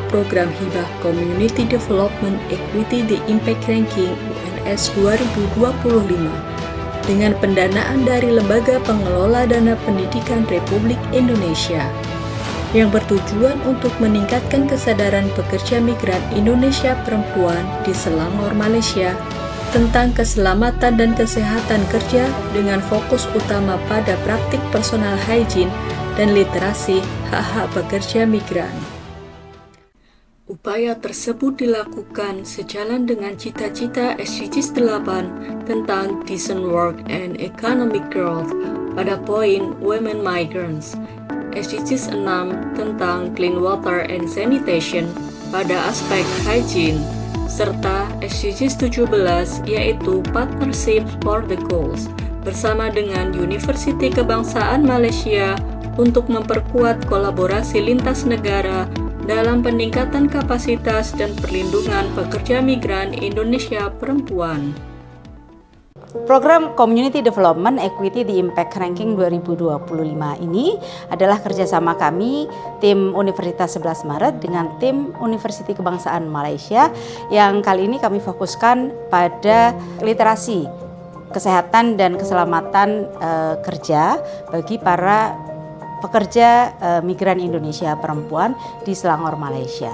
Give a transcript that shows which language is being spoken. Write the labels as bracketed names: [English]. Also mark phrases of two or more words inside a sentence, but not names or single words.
[Indonesian] program Hibah Community Development Equity The Impact Ranking UNS 2025 dengan pendanaan dari Lembaga Pengelola Dana Pendidikan Republik Indonesia, yang bertujuan untuk meningkatkan kesadaran pekerja migran Indonesia perempuan di Selangor, Malaysia tentang keselamatan dan kesehatan kerja dengan fokus utama pada praktik [English] personal hygiene [Indonesian] dan literasi hak-hak pekerja migran. Upaya tersebut dilakukan sejalan dengan cita-cita SDGs 8 tentang [English] decent work and economic growth [Indonesian] pada poin [English] Women Migrants, [Indonesian] SDGs 6 tentang [English] clean water and sanitation [Indonesian] pada aspek hygiene, serta SDGs 17 yaitu Partnership for the Goals bersama dengan Universiti Kebangsaan Malaysia untuk memperkuat kolaborasi lintas negara dalam peningkatan kapasitas dan perlindungan pekerja migran Indonesia perempuan. Program Community Development Equity The Impact Ranking 2025 ini adalah kerjasama kami, tim Universitas 11 Maret dengan tim Universiti Kebangsaan Malaysia, yang kali ini kami fokuskan pada literasi kesehatan dan keselamatan kerja bagi para pekerja migran Indonesia perempuan di Selangor, Malaysia.